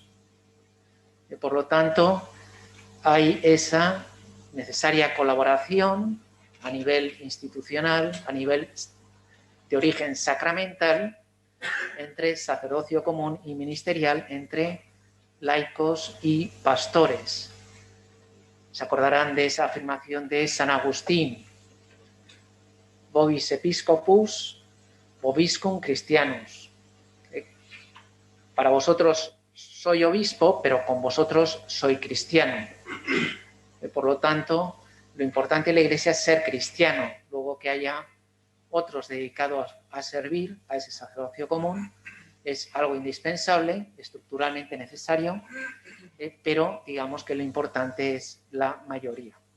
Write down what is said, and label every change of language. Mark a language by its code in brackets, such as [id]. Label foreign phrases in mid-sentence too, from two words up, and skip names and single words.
[es] Por lo tanto, hay esa necesaria colaboración a nivel institucional, a nivel de origen sacramental, entre sacerdocio común y ministerial, entre laicos y pastores. Se acordarán de esa afirmación de San Agustín: [la] Vobis episcopus, vobiscum Christianus. [es] Para vosotros soy obispo, pero con vosotros soy cristiano. Por lo tanto, lo importante en la Iglesia es ser cristiano. Luego que haya otros dedicados a servir a ese sacerdocio común es algo indispensable, estructuralmente necesario, pero digamos que lo importante es la mayoría.